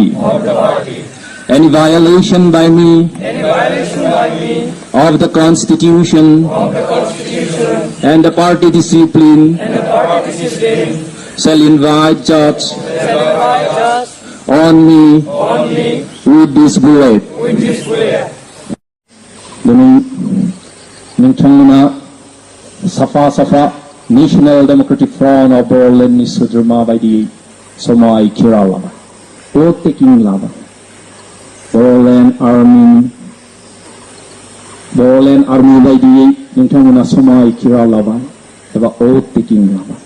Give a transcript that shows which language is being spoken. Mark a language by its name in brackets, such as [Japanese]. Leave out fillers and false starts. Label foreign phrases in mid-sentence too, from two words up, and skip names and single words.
[English] Any violation by me of the Constitution and the party discipline shall invite judge on me with this bullet. [Bodo] दिनै नोंथांमोना साफा साफा नेशनेल डेमोक्रेटिक फ्रन्ट अफ बर'लेण्डनि सोद्रोमा बायदियै समायखिरा लाबाय, [English] oath taking [Bodo] लाबाय। बर'लेण्ड आर्मि बायदियै नोंथांमोना समायखिरा लाबाय एबा [English] oath taking [Bodo] लाबाय।